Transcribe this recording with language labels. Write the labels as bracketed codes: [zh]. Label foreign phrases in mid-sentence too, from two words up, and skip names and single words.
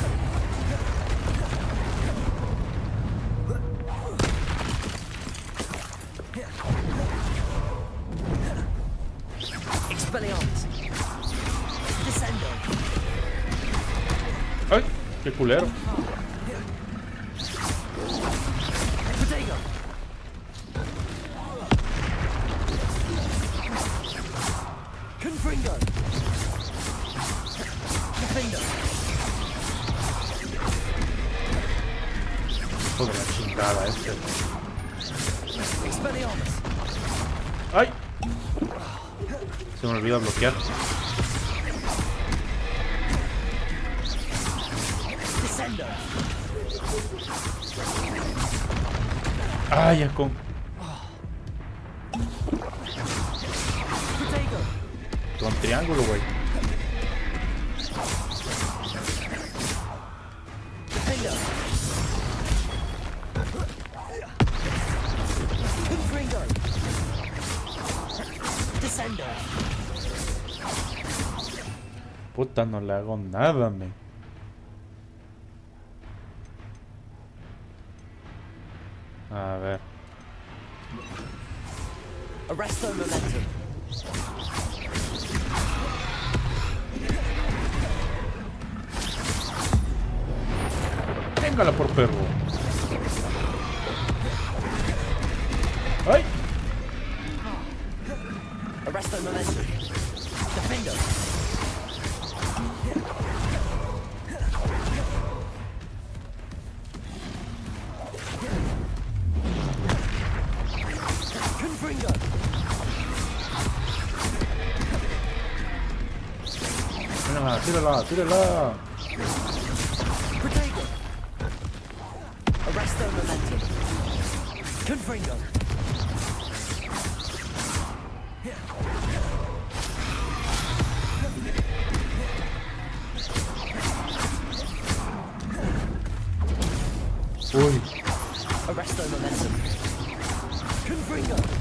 [es] Expelliarmus. Descendo. Ay, qué culero. Protego. Confringo. Defendo. Hijo de la chingada este. Expelliarmus. Ay. Se me olvida bloquear. Descendo. Ay, ya con. Protego. Con triángulo, güey. Defendo. Confringo. Descendo. Puta, no le hago nada, me. A ver. Arresto momentum. Téngala por perro. Ay. Arresto momentum. Defendo. Confringo. Tírala, tírala, tírala. Protego. Arresto momentum. Confringo. Uy. Arresto momentum. Confringo.